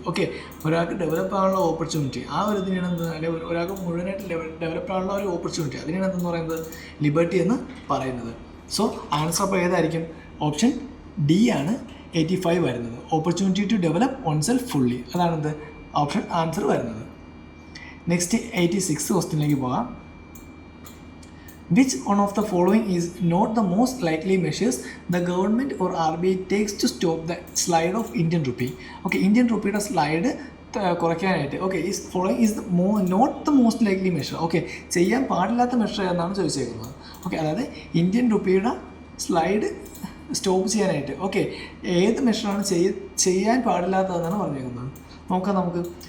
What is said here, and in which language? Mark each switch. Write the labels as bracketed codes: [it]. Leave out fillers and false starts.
[ml] Okay, ഒരാൾക്ക് develop ആകാനുള്ള opportunity, ആ ഒരു ഇതിനാണ് എന്ത്, അല്ലെങ്കിൽ ഒരാൾക്ക് മുഴുവനായിട്ട് ഡെവലപ്പ് ആകാനുള്ള ഒരു ഓപ്പർച്യൂണിറ്റി, അതിനാണ് എന്തെന്ന് പറയുന്നത് ലിബർട്ടി എന്ന് പറയുന്നത്. സോ ആൻസർ അപ്പോൾ ഏതായിരിക്കും? ഓപ്ഷൻ ഡി ആണ് 85 വരുന്നത്. [en] opportunity to develop oneself fully, [ml] അതാണെന്ത് option answer വരുന്നത്. നെക്സ്റ്റ് 86 ക്വസ്റ്റ്യനിലേക്ക് പോകാം. [en] Which one of the following is not the most likely measures the government or RBI takes to stop the slide of Indian rupee? Okay, [ml] Indian rupeeയുടെ slide കുറയ്ക്കാനായിട്ട്. [en] Okay, ഈ following is not the most likely measure. [ml] Okay, ചെയ്യാൻ പാടില്ലാത്ത measure എന്നാണ് ചോദിച്ചേക്കുന്നത്. Okay, അതായത് Indian റുപ്പിയുടെ slide stop ചെയ്യാനായിട്ട്. Okay, ഏത് മെഷറാണ് ചെയ്യാൻ പാടില്ലാത്തതെന്നാണ് പറഞ്ഞേക്കുന്നത്. നോക്കാം നമുക്ക്.